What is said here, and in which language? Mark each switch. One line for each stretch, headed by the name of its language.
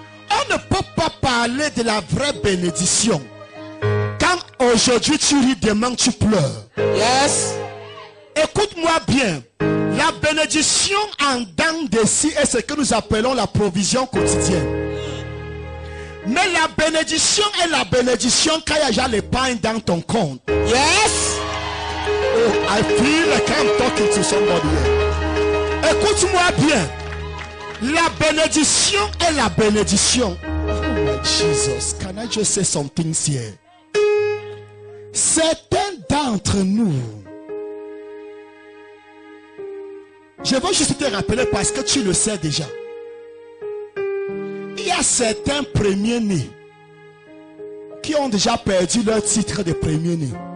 French: On ne peut pas parler de la vraie bénédiction quand aujourd'hui tu ris, demain tu pleures.
English: Yes.
French: Écoute-moi bien. La bénédiction en dents de scie est ce que nous appelons la provision quotidienne. Mais la bénédiction est la bénédiction quand il y a déjà l'épargne dans ton compte.
English: Yes. Oh, I feel like I'm talking to somebody here.
French: Écoute-moi bien. La bénédiction est la bénédiction.
English: Oh my Jesus, can I just say some things here?
French: Certains d'entre nous, je veux juste te rappeler parce que tu le sais déjà. Il y a certains premiers-nés qui ont déjà perdu leur titre de premier-né.